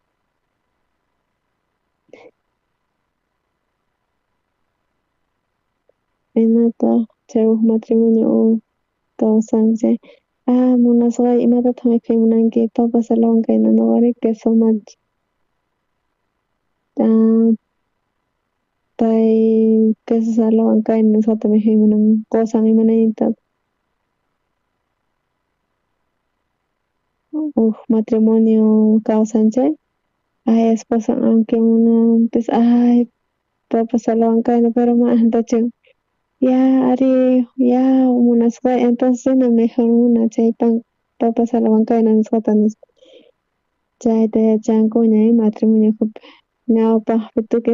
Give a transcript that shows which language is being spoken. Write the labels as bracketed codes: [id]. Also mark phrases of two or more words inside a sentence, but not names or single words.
[qu] imataq chay huk matrimonio kawsan chay munasqay imatataq mikhay munanki [es] papas a la huancaina [qu] nuqari queso macha pay [es] queso a la huancaina [qu] nisqata mikhay munan qusan imanayta huk matrimonio kawsan chay esposa aunque munanpis [es] papas a la huancaina [qu] pero ma'antachu ya ari ya munasqay entonces chayna mejor muna chay [es] papas a la huancaina [qu] nisqata nispa chayta yachanku ña matrimoniokuna ñawpaqpi tukuy